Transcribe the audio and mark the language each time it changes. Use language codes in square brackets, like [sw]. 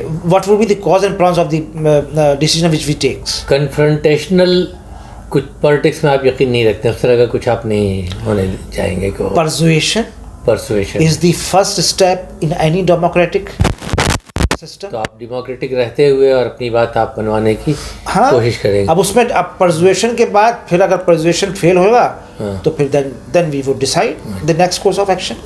[en] What would be the cause and pros of the decision which we take? [ur] Confrontational کچھ politics میں آپ یقین نہیں رکھتے, اس طرح کا کچھ آپ نہیں ہونے چاہیں گے کہ [en] persuasion is the first step in any democratic system. [ur] تو آپ ڈیموکریٹک رہتے ہوئے اور اپنی بات آپ بنوانے کی کوشش کریں گے. اب اس میں اب persuasion کے بعد پھر اگر persuasion فیل ہوگا تو پھر [en] then we would decide the next course of action.